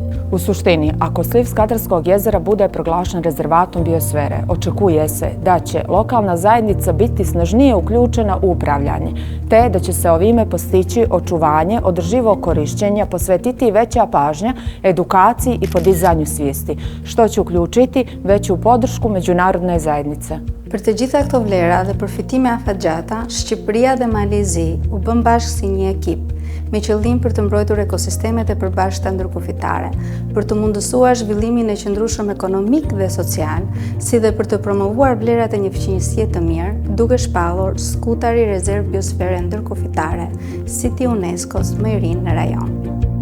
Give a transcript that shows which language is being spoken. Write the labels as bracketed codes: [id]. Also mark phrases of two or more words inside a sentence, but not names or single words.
[sr] U suštini, ako sliv Skadarskog jezera bude proglašen rezervatom biosfere, očekuje se da će lokalna zajednica biti snažnije uključena u upravljanje, te da će se ovime postići očuvanje održivog korišćenja, posvetiti veća pažnja edukaciji i podizanju svijesti, što će uključiti veću podršku međunarodne zajednice. [sq] Për të gjitha këto vlera dhe përfitime afatgjata, Shqipëria dhe Malezi u bën bashkë si një ekip, me qëllim për të mbrojtur ekosistemet e përbashkëta ndërkufitare, për të mundësuar zhvillimin e qëndrueshëm ekonomik dhe social, si dhe për të promovuar vlerat e një fqinjësie të mirë, duke shpallur skutari rezervë biosfere ndërkufitare, siti UNESCO-s më i ri në rajon.